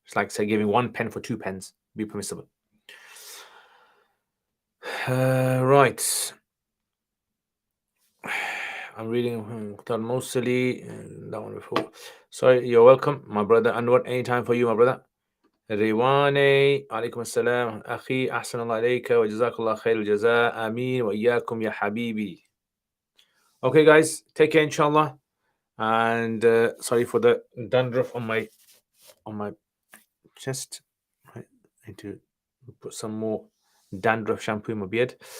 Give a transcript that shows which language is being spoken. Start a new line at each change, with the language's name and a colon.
English: It's like, say, giving 1 pen for 2 pens be permissible. Right. I'm reading mostly that one before. Sorry, you're welcome, my brother. Anwar, anytime for you, my brother.
Arabic: ريواني عليكم السلام أخي أحسن الله عليك وجزاك الله خير الجزاء آمين وإياكم يا حبيبي.
English: Okay, guys, take care, inshallah. And sorry for the dandruff on my chest. I need to put some more dandruff shampoo in my beard.